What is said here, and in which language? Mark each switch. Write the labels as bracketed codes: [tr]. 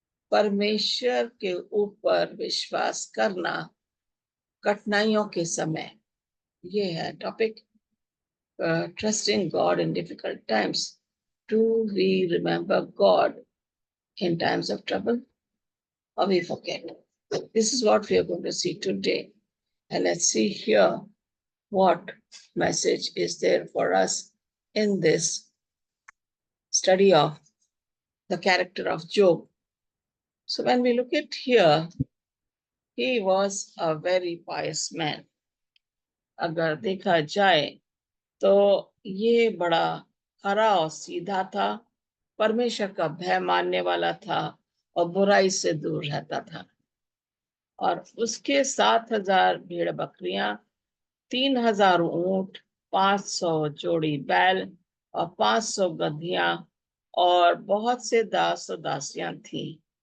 [hi] परमेश्वर के ऊपर विश्वास करना कठिनाइयों के समय, ये है topic. [en] Trusting God in difficult times, do we remember God in times of trouble or we forget? This is what we are going to see today, and let's see here what message is there for us in this study of the character of Job. So when we look at here, he was a very pious man. [hi] अगर देखा जाए तो ये बड़ा खरा और सीधा था, परमेश्वर का भय मानने वाला था और बुराई से दूर रहता था। और उसके 7,000 भेड़ बकरियां, 3,000 ऊंट, 500 जोड़ी बैल और 500 गधियां और बहुत से दास और दासियां थी।